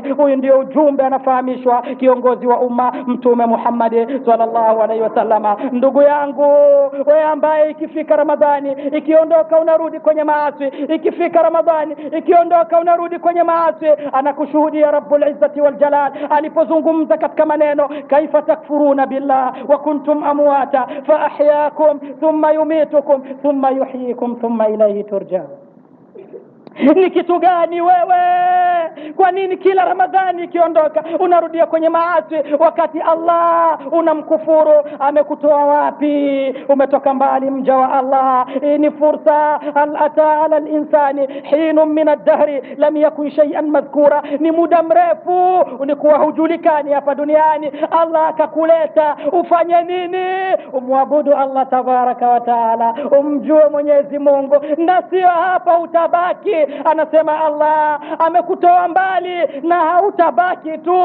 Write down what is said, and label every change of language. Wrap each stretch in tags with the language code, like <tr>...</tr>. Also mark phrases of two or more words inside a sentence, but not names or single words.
<sw>Huyu ndio ujumbe anafahamishwa kiongozi wa umma Mtume Muhammad</sw> <ar>صلى الله عليه وسلم.</ar> <sw>Ndugu yangu, wewe ambaye ikifika Ramadhani ikiondoka unarudi kwenye maasi, ikifika Ramadhani ikiondoka unarudi kwenye maasi, anakushuhudia</sw> <ar>رب العزة والجلال</ar> <sw>alipozungumza katika maneno,</sw> <ar>كيف تكفرون بالله وكنتم أمواتا فأحياكم ثم يميتكم ثم يحييكم ثم إليه ترجعون.</ar> <sw>Ni kitu gani wewe? Kwa nini kila Ramadhani ikiondoka unarudia kwenye maasi, wakati Allah unamkufuru? Amekutoa wapi? Umetoka mbali, mja wa Allah. Ni fursa,</sw> <ar>هل أتى على الإنسان حين من الدهر لم يكن شيئا مذكورا.</ar> <sw>Ni muda mrefu ulikuwa hujulikani hapa duniani, Allah akakuleta. Ufanye nini? Umwabudu Allah</sw> <ar>تبارك وتعالى,</ar> <sw>umjue Mwenyezi Mungu, na sio hapa utabaki. Anasema Allah amekutoa mbali na hautabaki tu.</sw>